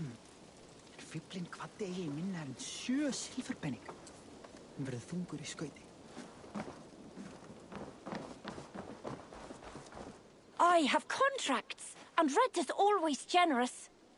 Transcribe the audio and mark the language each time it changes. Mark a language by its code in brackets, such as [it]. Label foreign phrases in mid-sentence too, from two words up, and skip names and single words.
[is] En fíflinn kvaddi eigi minna en 7 silfurpenning. Hann verður þungur í skauti. [en] I have contracts, and rent is always generous.